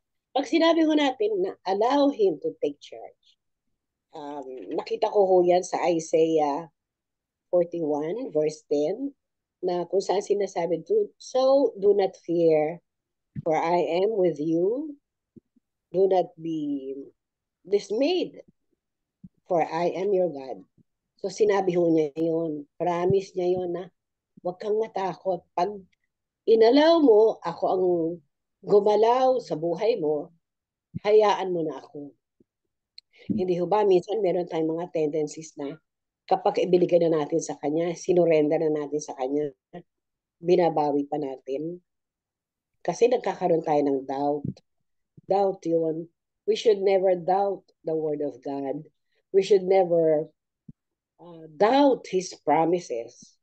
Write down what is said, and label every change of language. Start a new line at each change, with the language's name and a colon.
Filipino: Pag sinabi ko natin na
English: allow Him to take charge,
Filipino: nakita ko ho yan sa Isaiah 41 verse 10 na kung saan sinasabi,
English: so do not fear, for I am with you. Do not be dismayed, for I am your God.
Filipino: So sinabi ho niya yun, promise niya yun na huwag kang matakot. Pag inalaw mo, ako ang gumalaw sa buhay mo, hayaan mo na ako. Hindi ho ba, minsan meron tayong mga tendencies na kapag ibinigay na natin sa Kanya, sinurrender na natin sa Kanya, binabawi pa natin. Kasi nagkakaroon tayo ng doubt. Doubt yun.
English: We should never doubt the Word of God. We should never doubt His promises.